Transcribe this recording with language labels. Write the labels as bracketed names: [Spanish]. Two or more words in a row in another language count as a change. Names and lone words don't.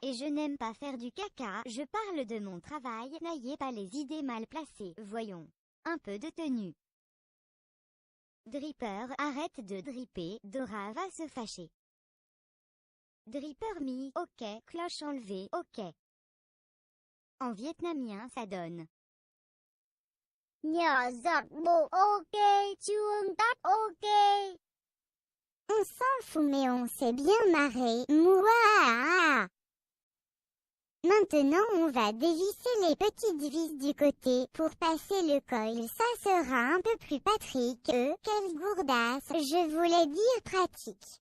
[French] Et je n'aime pas faire du caca, je parle de mon travail, n'ayez pas les idées mal placées. Voyons. Un peu de tenue. Dripper, arrête de dripper, Dora va se fâcher. Dripper mis, ok, cloche enlevée, ok. En vietnamien ça donne. [Vietnamese] Nhỏ giọt bộ ok, chuông tắt ok. [French] On s'en fout mais on s'est bien marré, mouah. Maintenant on va dévisser les petites vis du côté pour passer le coil, ça sera un peu plus Patrick. Quelle gourdasse, je voulais dire pratique.